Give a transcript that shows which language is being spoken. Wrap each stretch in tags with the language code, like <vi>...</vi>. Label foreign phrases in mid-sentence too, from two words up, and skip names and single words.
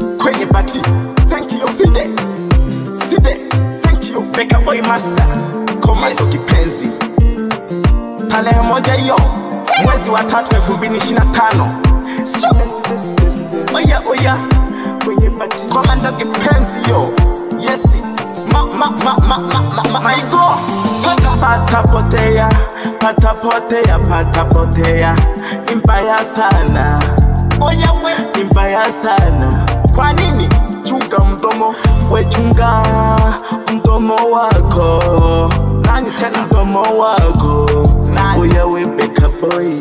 <sw>kwenye party.</sw> <en>Thank you, side, thank you. Beka boy master,</en> <sw>Komando kipenzi. Tarehe moja hiyo, mwezi wa 3 2025. Oya, kwenye party. Komando kipenzi yo,</sw> <en>yes. My go.</en> <sw>Patapotea, imbaya sana. Oya we, imbaya sana. Kwa nini? Chunga mdomo, we chunga mdomo wako. Nani tena mdomo wako? Oya we, Beka boy.</sw>